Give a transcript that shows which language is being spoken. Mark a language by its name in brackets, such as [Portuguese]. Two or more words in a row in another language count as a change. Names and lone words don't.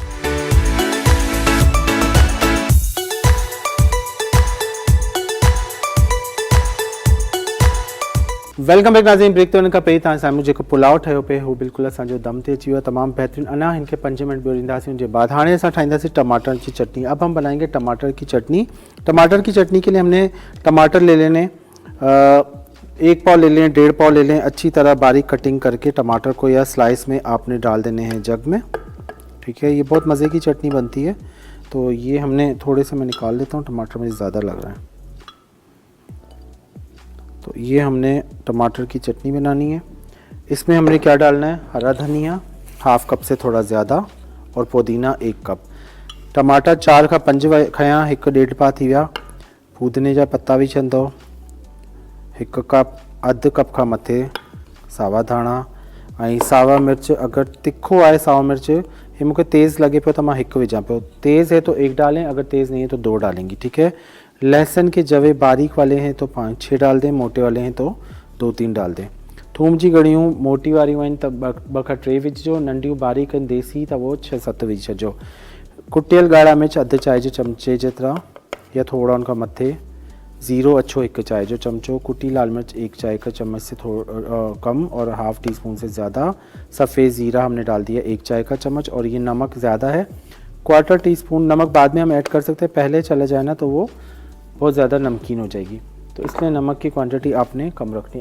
[English] welcome back नाज़रीन। [Sindhi] ब्रेक ते वञण खां पहिरीं तव्हां साम्हूं जेको पुलाव ठहियो पिए हू बिल्कुलु असांजो दम ते अची वियो आहे, तमामु बहितरीनु। अञा हिनखे 5 मिनट ॿियो ॾींदासीं। उनजे बाद हाणे असां ठाहींदासीं [Urdu] ٹماٹر کی چٹنی. اب ہم بنائیں گے ٹماٹر کی چٹنی۔ ٹماٹر کی چٹنی کے لیے ہم نے ٹماٹر لے لینے، 1 پاؤ لے لیں، 1.5 پاؤ لے لیں. اچھی طرح باریک کٹنگ کر کے ٹماٹر کو یا سلائس میں آپ نے ڈال دینے ہیں جگ میں، ٹھیک ہے. یہ بہت مزے کی چٹنی بنتی ہے۔ تو یہ ہم نے تھوڑے سے میں نکال لیتا ہوں، ٹماٹر مجھے زیادہ لگ رہا ہے. تو یہ ہم نے ٹماٹر کی چٹنی بنانی ہے. اس میں ہم نے کیا ڈالنا ہے، ہرا دھنیا 1/2 کپ سے تھوڑا زیادہ اور پودینہ 1 کپ. [Sindhi] टमाटा 4 खां 5 खयां, 1.5 पा थी विया। पुदीने जा पत्ता विझंदो, 1 कप, अधु कप खां मथे सावा धाणा ऐं सावा मिर्च। अगर तिखो आहे सावा मिर्च, [Urdu] یہ مجھے تیز لگے [Sindhi] पियो [Urdu] تو میں [Sindhi] 1 विझां पियो। [Urdu] تیز ہے تو 1 ڈالیں، اگر تیز نہیں ہے تو 2 ڈالیں گی، ٹھیک ہے۔ لہسن کے جوے باریک والے ہیں تو 5-6 ڈال دیں، موٹے والے ہیں تو 2-3 ڈال دیں. [Sindhi] थूम जी गड़ियूं मोटी वारियूं आहिनि त 2 खां 3 विझिजो, नंढियूं बारीक आहिनि देसी त वो 6-7 विझी छॾिजो। कुटियल ॻाढ़ा मिर्च अधु चांहि जे चमचे जेतिरा या थोड़ा उनखां मथे। ज़ीरो अछो 1 चाय जो चमचो। [Urdu] کٹی لال مرچ 1 چائے کا چمچ سے کم اور 1/2 ٹی سپون سے زیادہ. سفید زیرہ ہم نے ڈال دیا 1 چائے کا چمچ۔ اور یہ نمک زیادہ ہے، 1/4 ٹی سپون. نمک بعد میں ہم ایڈ کر سکتے ہیں، پہلے چلا جائے نا تو وہ بہت زیادہ نمکین ہو جائے گی، تو اس لیے نمک کی کوانٹٹی آپ نے کم رکھنی ہے.